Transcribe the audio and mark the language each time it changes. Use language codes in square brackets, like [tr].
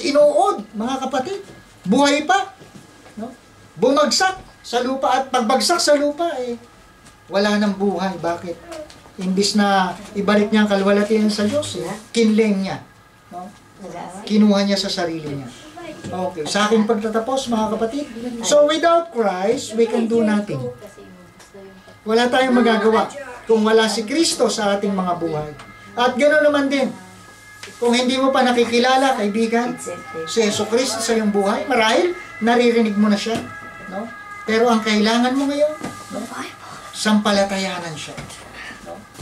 [tl] Inuod, mga kapatid. Buhay pa. No? Bumagsak sa lupa at pagbagsak sa lupa, wala nang buhay. Bakit? Imbis na ibalik niya ang kalwalatian sa Diyos, kinlaim niya. No? Kinuha niya sa sarili niya. Okay, sa aking pagtatapos, mga kapatid. [en] So, without Christ, we can do nothing. [tl] Wala tayong magagawa kung wala si Kristo sa ating mga buhay. At ganoon naman din, kung hindi mo pa nakikilala, kaibigan, si Jesucristo sa iyong buhay, marahil naririnig mo na siya. No? Pero ang kailangan mo ngayon, no? Sampalatayanan siya. No?